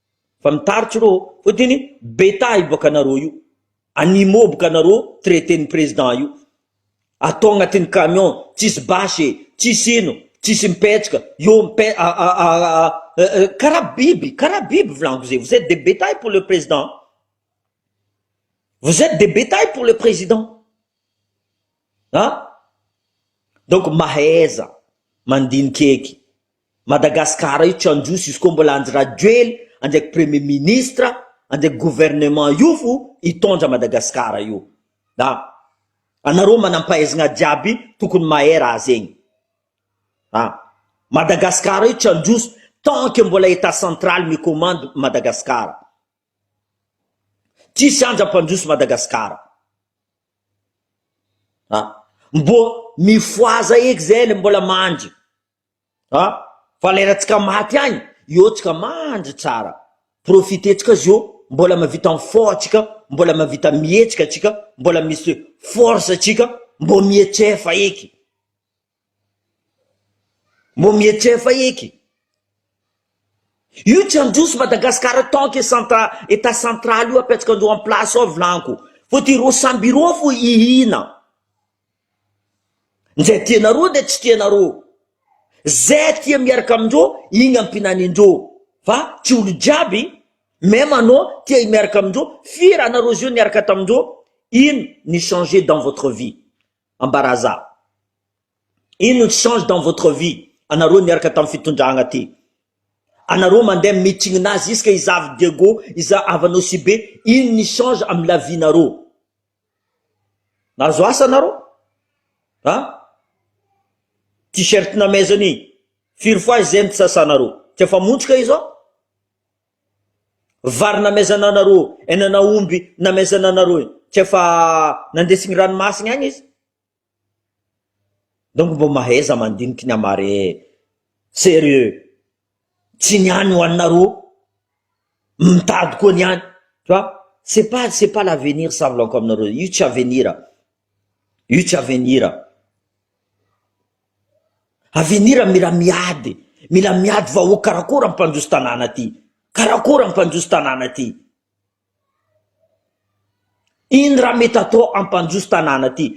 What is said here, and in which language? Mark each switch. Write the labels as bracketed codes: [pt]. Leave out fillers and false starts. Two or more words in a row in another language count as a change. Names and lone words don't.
[mg] Fotiny bétail boka anareo io. Animoboka anareo traité ny président io. Atao agnatin'ny camion, tsisy basy, tsisy ino, tsisy mipetraka, io karaha biby volaniko zay. [fr] Vous êtes des bétails pour le président. Vous êtes des bétails pour le président. Hein? [mg] Donc mahaiza mandinikeky Madagascar io tsy androso izy koa mbola anjy ely andraiky [fr] premier ministre [mg] andraiky gouvernement io fo hitondra Madagascar io. Anareo manampahaizana jiaby tokony mahay raha zegny. Madagascar io tsy androso [fr] tant que [mg] mbola [fr] état central [mg] micommande Madagascar. Tsisy andram-pandroso Madagascar. Mbo mifoaza eky zay le mbola mandry. Fa leratsika maty agny, io tsika mandry tsara. Profitetsika zio mbola mavita mifôtsika, mbola mavita mietsika tsika, mbola misy force tsika, mbo mietsefa eky. Mbo mietsefa eky. Io tsy androso Madagascar [fr] tant que état central [mg] io apetsaka andro [fr] en place [mg] ao volaniko. Faut iro samby ro fo ihina. Nzay tianareo nde tsy tianareo. Zay tia miaraka amindreo, igny ampinanindreo. Fa tsy olo jiaby, même anao tia miaraka amindreo, firy anareo zio niaraka tamindreo, ino ni [fr] changer dans votre vie. [mg] Ambaraza. Ino ni [fr] change dans votre vie. [mg] Anareo niaraka tam fitondragna ty. Anareo mandeha mitinginazy iska izavy Diego, avanao si be, ino ni change amy [fr] la vie [mg] nareo. Nazo asa nareo? T-shirt na mezany, firy fois zay mitsasanareo. Tsy efa montrika izo? Vary na mezananareo, enana omby na mezananareo. Tsy efa nandesigny ranomasina agny izy. Donc mbo mahaiza mandiniky ny amare. Sérieux. Tsy niany ho anareo. Mitady koa niany. [fr] Tu vois? C'est pas l'avenir ça vlan comme [mg] nareo. Io tsy avenir. Io tsy avenir. Avenir mila miady vahoaka karakory ampandroso tanàna ty. Karakory ampandroso tanàna ty. Ino raha mety atao ampandroso tanàna ty.